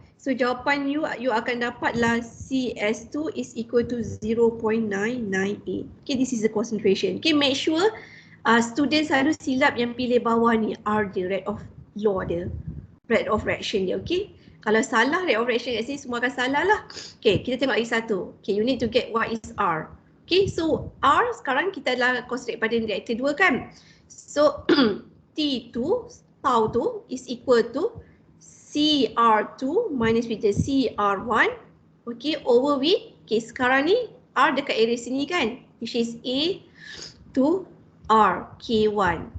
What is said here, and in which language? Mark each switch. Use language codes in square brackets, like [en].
[ms] So jawapan you akan dapatlah CS2 [en] is equal to [ms] 0.998. [en] Okay, this is the concentration. Okay, make sure student [ms] selalu silap yang pilih bawah ni R dia, [en] rate of law dia. [ms] Rate of reaction dia, okay. Kalau salah [en] rate of reaction [ms] kat sini semua akan salah lah. [en] Okay, [ms] kita tengok lagi satu. [en] Okay, you need to get what is R. [ms] Okay, so R sekarang kita adalah concentrate pada reactor 2 kan. [en] So T2, tau 2 is equal to CR2 minus with the CR1. [ms] Okay, [en] over with, [ms] okay sekarang ni R dekat area sini kan, [en] which is A to R, [ms] K1.